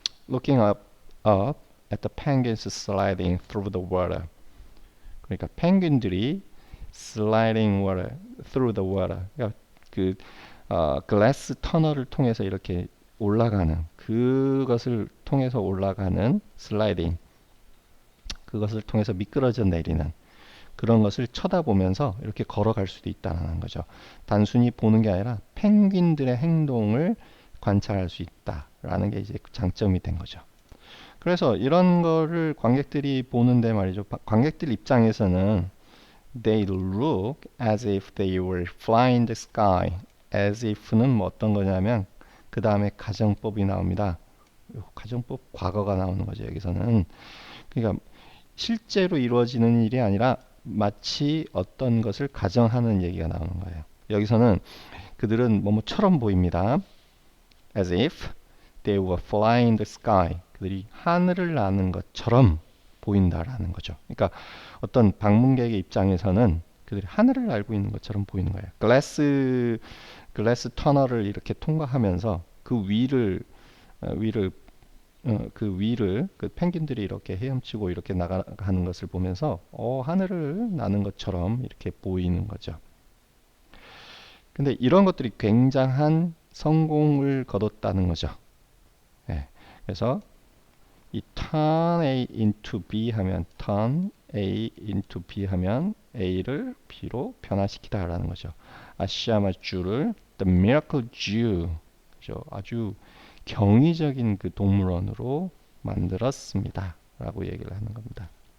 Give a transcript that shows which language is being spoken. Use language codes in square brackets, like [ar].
[en] Looking up at the penguins sliding through the water. [ko] 그러니까 펭귄들이 [en] sliding water through the water. [ko] 그러니까 글래스 터널을 통해서 이렇게 올라가는 그것을 통해서 올라가는 슬라이딩. 그것을 통해서 미끄러져 내리는 그런 것을 쳐다보면서 이렇게 걸어갈 수도 있다는 거죠. 단순히 보는 게 아니라 펭귄들의 행동을 관찰할 수 있다라는 게 이제 장점이 된 거죠. 그래서 이런 거를 관객들이 보는데 말이죠. 관객들 입장에서는 [en] they look as if they were flying the sky. [ko] as if는 뭐 어떤 거냐면 그 다음에 가정법이 나옵니다. 가정법 과거가 나오는 거죠. 여기서는. 그러니까 실제로 이루어지는 일이 아니라 마치 어떤 것을 가정하는 얘기가 나오는 거예요. 여기서는 그들은 뭐뭐처럼 보입니다. [en] as if they were flying the sky. [ko] 그들이 하늘을 나는 것처럼 보인다라는 거죠. 그러니까 어떤 방문객의 입장에서는 그들이 하늘을 날고 있는 것처럼 보이는 거예요. 글래스 터널을 이렇게 통과하면서 그 위를 그 펭귄들이 이렇게 헤엄치고 이렇게 나가는 것을 보면서 하늘을 나는 것처럼 이렇게 보이는 거죠. 근데 이런 것들이 굉장한 성공을 거뒀다는 거죠. 네. 그래서 이 [en] turn A into B [ko] 하면 turn A into B 하면 A를 B로 변화시키다라는 거죠. 아시아마주를 The Miracle Zoo, 그죠? 아주 경이적인 그 동물원으로 만들었습니다. 라고 얘기를 하는 겁니다.